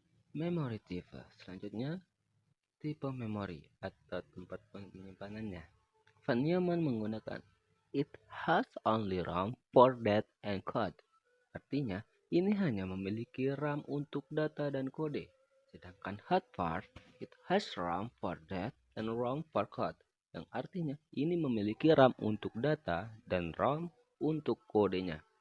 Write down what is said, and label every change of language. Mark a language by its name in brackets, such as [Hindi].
[English] Memory type [Indonesian] selanjutnya tipe memori atau tempat penyimpanannya. [English] Von Neumann [Indonesian] menggunakan [English] it has only RAM for data and code. [Indonesian] Artinya, ini hanya memiliki RAM untuk data dan kode. Sedangkan [English] Harvard, it has RAM for data and ROM for code. [Indonesian] Yang artinya, ini memiliki RAM untuk data dan ROM untuk kodenya.